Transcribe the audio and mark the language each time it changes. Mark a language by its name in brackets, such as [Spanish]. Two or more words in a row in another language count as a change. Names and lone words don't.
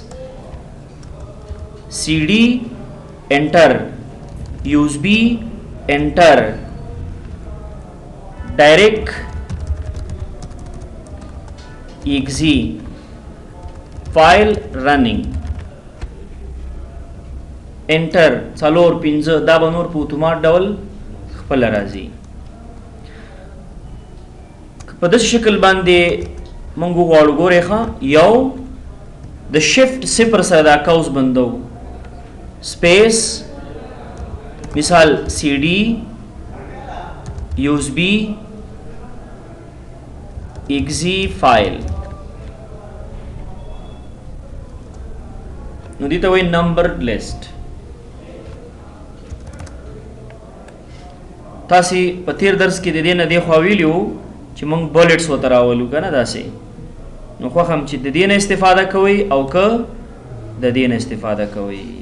[English] CD enter, USB enter, direct exe, file running enter, [Pashto] څلور پنځه. دا به نور په اتومات ډول خپله راځي. په داسې شکل باندې موږ وغواړو. ګورئ ښه، یو د شفټ 0 سره دا قوس بندو، سپیس، مثال CD، USB، ایگزی، فایل. نو دې ته وایي [English] number list. [Pashto] تاسې په تیر درس کې د دې نه دېخوا ویلي وو چې موږ بولټس ورته راولو که نه داسې. نو خوښ هم چې د دې نه استفاده کوئ او که د دې نه استفاده کوئ.